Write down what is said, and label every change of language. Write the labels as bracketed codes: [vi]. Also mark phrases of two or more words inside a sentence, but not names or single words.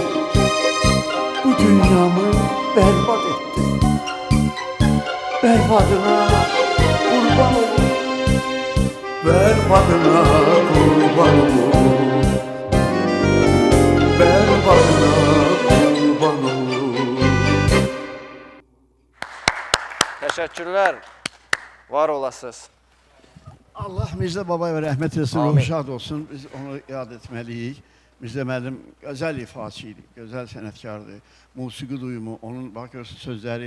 [tr] Bu dünyamı berbat ettin, berbadına kurban olum. Berbadına kurban olum, berbadına kurban olum. [az] Təşəkkürlər. Var olasınız. Allah Mirzə Babaya rəhmət etsin, Amin. ruhu şad olsun. Biz onu yad etməliyik. Mirzə müəllim gözəl ifaçı idi, gözəl sənətkardır. Musiqi duyumu, onun bax görürsün sözləri.